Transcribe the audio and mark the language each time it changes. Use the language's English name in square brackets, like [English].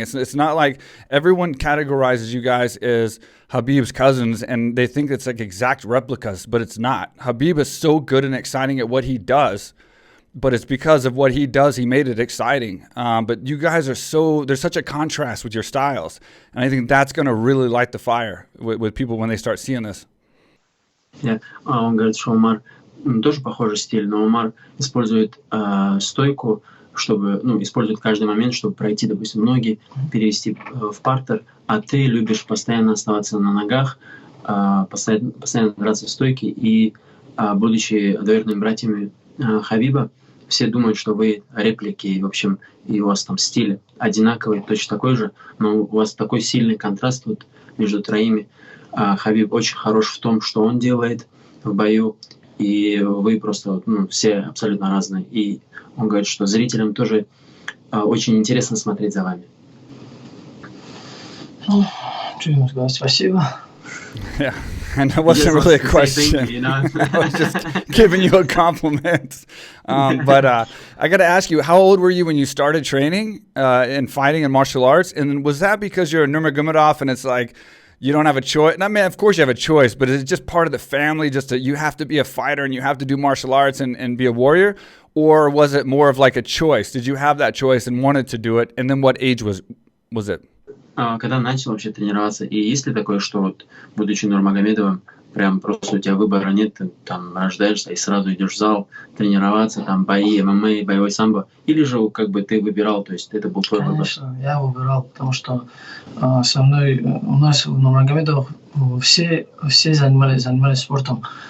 [English] It's not like everyone categorizes you guys as Khabib's cousins and they think it's like exact replicas, but it's not. Khabib is so good and exciting at what he does, but it's because of what he does, he made it exciting. But you guys there's such a contrast with your styles. And I think that's going to really light the fire with people when they start seeing this. [Russian] Yeah, он говорит, что Умар тоже похожий стиль, но Умар использует стойку, чтобы, использует каждый момент, чтобы пройти, допустим, ноги, перевести в партер, а ты любишь постоянно оставаться на ногах, постоянно драться в стойке, и, будучи доверенными братьями Кhabиба, все думают, что вы реплики, и, в общем, и у вас там стиль одинаковый, точно такой же, но у вас такой сильный контраст вот между троими. Кhabib очень хорош в том, что он делает, в бою, и вы просто все абсолютно разные. И он говорит, что зрителям тоже очень интересно смотреть за вами. Что ему сказать? Спасибо. [English] Yeah, and that wasn't really a question. You know? I was just giving you a compliment. But I got to ask you, how old were you when you started training in fighting and martial arts? And was that because you're a Nurmagomedov and it's like you don't have a choice? And I mean, of course you have a choice, but is it just part of the family, just that you have to be a fighter and you have to do martial arts and be a warrior? Or was it more of like a choice? Did you have that choice and wanted to do it? And then what age was it? [Russian] Когда начал вообще тренироваться, и есть ли такое, что вот, будучи Нурмагомедовым, прям просто у тебя выбора нет, ты там рождаешься и сразу идешь в зал тренироваться, там бои, ММА, боевой самбо, или же как бы ты выбирал, то есть это был твой выбор? Конечно, я выбирал, потому что со мной, у нас в Нурмагомедовых все занимались спортом.